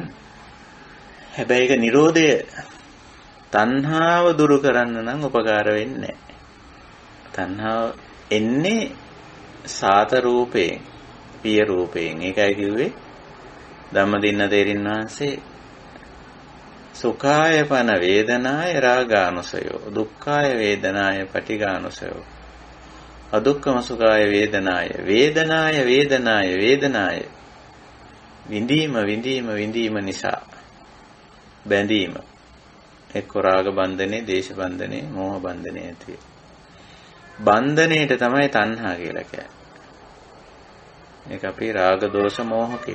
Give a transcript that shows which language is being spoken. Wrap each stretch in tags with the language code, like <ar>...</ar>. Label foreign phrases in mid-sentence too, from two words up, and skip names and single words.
<si>හැබැයි ඒක Nirodha තණ්හාව දුරු කරන්න නම් උපකාර වෙන්නේ නැහැ. තණ්හාව එන්නේ සාත රූපයෙන්, පිය රූපයෙන්. ඒකයි කිව්වේ ධම්මදින්න තේරින් වහන්සේ</si> <pi>සුඛාය පන වේදනාය රාගානුසයෝ දුක්ඛාය වේදනාය පටිඝානුසයෝ අදුක්ඛම සුඛාය වේදනාය</pi> <si>වේදනාය විඳීම නිසා බැඳීම එක්ක රාග බන්ධනේ දේශ බන්ධනේ මෝහ බන්ධනේ ඇති බන්ධනේට තමයි තණ්හා කියලා කියන්නේ. මේක අපේ රාග දෝෂ මෝහ කියන.</si>